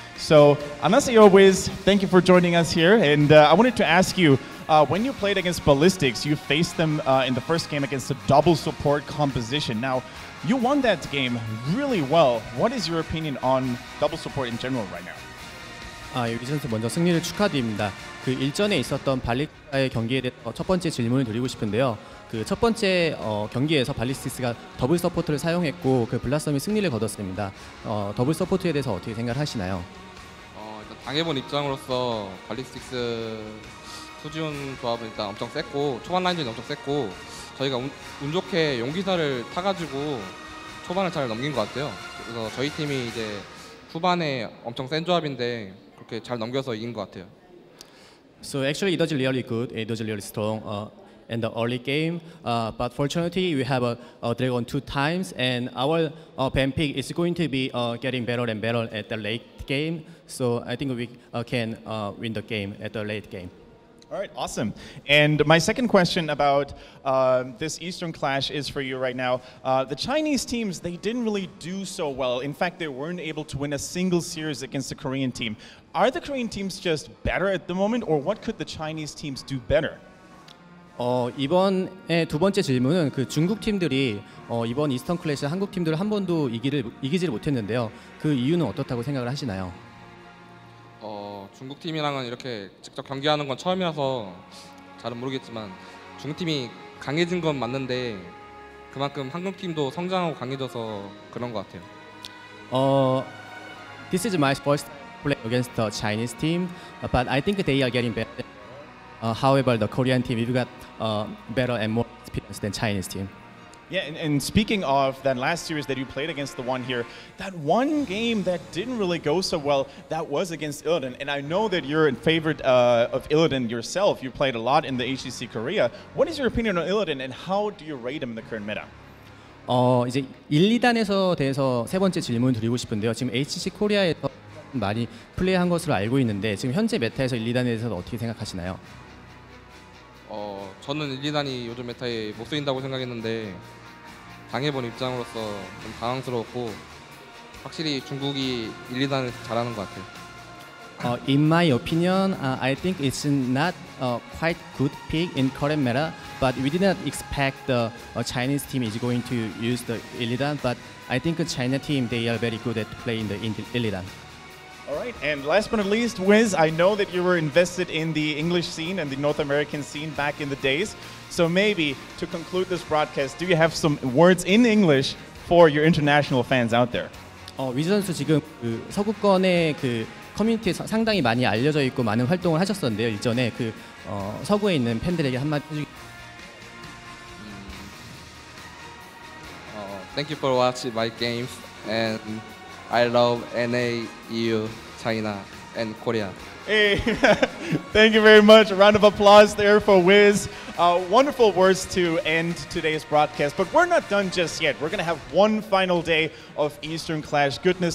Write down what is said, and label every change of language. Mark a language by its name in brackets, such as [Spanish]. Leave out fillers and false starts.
[English] So, [Korean] 안녕하세요, [English] Wiz. Thank you for joining us here. And I wanted to ask you, when you played against Ballistics, you faced them in the first game against a double support composition. Now, you won that game really well. What is your opinion on double support in general right now? [Korean] 유기 선수 먼저 승리를 축하드립니다. 그 일전에 있었던 발리스틱스의 경기에 대해서 첫 번째 질문을 드리고 싶은데요. 그 첫 번째 경기에서 발리스틱스가 더블 서포트를 사용했고 그 블라썸이 승리를 거뒀습니다. 더블 서포트에 대해서 어떻게 생각하시나요? 일단 당해본 입장으로서 발리스틱스 투지온 조합은 일단 엄청 셌고 초반 라인전이 엄청 셌고 저희가 운 좋게 용기사를 타가지고 초반을 잘 넘긴 것 같아요. 그래서 저희 팀이 이제 후반에 엄청 센 조합인데 그렇게 잘 넘겨서 이긴 것 같아요. [English] So actually, it was really good. It was really strong in the early game. But fortunately, we have a dragon 2 times, and our ban pick is going to be getting better and better at the late game. So I think we can win the game at the late game. All right, awesome. And my second question about this Eastern Clash is for you right now. The Chinese teams, they didn't really do so well. In fact, they weren't able to win a single series against the Korean team. Are the Korean teams just better at the moment, or what could the Chinese teams do better? [Korean] 이번에 두 번째 질문은 그 중국 팀들이 이번 이스턴 클래시 한국 팀들을 한 번도 이기지를 못했는데요. 그 이유는 어떻다고 생각을 하시나요? 중국 팀이랑은 이렇게 직접 경기하는 건 처음이라서 잘은 모르겠지만 중국 팀이 강해진 건 맞는데 그만큼 한국 팀도 성장하고 강해져서 그런 것 같아요. [English] This is my first play against the Chinese team, but I think they are getting better. However, the Korean team we've got better and more experience than Chinese team. Yeah, and speaking of that last series that you played against TheOne here, that one game that didn't really go so well, that was against Illidan. And I know that you're in favor of Illidan yourself. You played a lot in the HGC Korea. What is your opinion on Illidan, and how do you rate him in the current meta? [Korean] 이제 1, 2단에서 대해서 세 번째 질문 드리고 싶은데요. 지금 HGC 코리아에서 많이 플레이한 것으로 알고 있는데 지금 현재 메타에서 1, 2단에 대해서 어떻게 생각하시나요? 저는 1, 2단이 요즘 메타에 못 쓰인다고 생각했는데 당해본 입장으로서 좀 당황스러웠고 확실히 중국이 1, 2단을 잘하는 것 같아요. [English] In my opinion, I think it's not a quite good pick in current meta, but we did not expect the Chinese team is going to use the Illidan, but I think the China team, they are very good at playing the Illidan. All right, and last but not least, Wiz, I know that you were invested in the English scene and the North American scene back in the days. So maybe to conclude this broadcast, do you have some words in English for your international fans out there? [Korean] 위즈 선수 지금 그 서구권의 그 커뮤니티에 상당히 많이 알려져 있고 많은 활동을 하셨었는데요. 일전에 그 서구에 있는 팬들에게 한마디 해주기. [English] Thank you for watching my games and I love NA, EU, China and Korea. Hey, thank you very much. A round of applause there for Wiz. Wonderful words to end today's broadcast, but we're not done just yet. We're going to have one final day of Eastern Clash goodness.